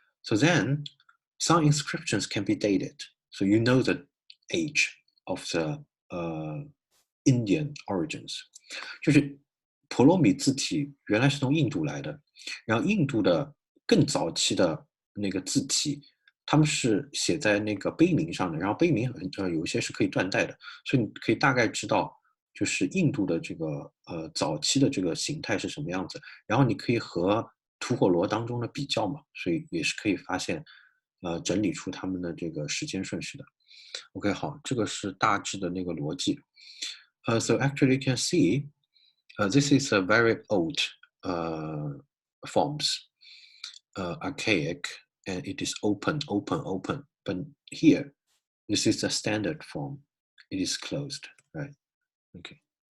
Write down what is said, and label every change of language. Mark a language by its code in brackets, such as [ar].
[en] So then some inscriptions can be dated. So you know the age of the Indian origins. [zh] 就是婆罗米字体原来是从印度来的，然后印度的更早期的那个字体，他们是写在那个碑铭上的，然后碑铭有一些是可以断代的，所以你可以大概知道就是印度的这个早期的这个形态是什么样子，然后你可以和吐火罗当中的比较嘛，所以也是可以发现，整理出他们的这个时间顺序的。 OK，好，这个是大致的那个逻辑。 [en] So actually you can see, this is a very old forms, archaic, and it is open, open, open. But here, this is a standard form. It is closed, right? Okay.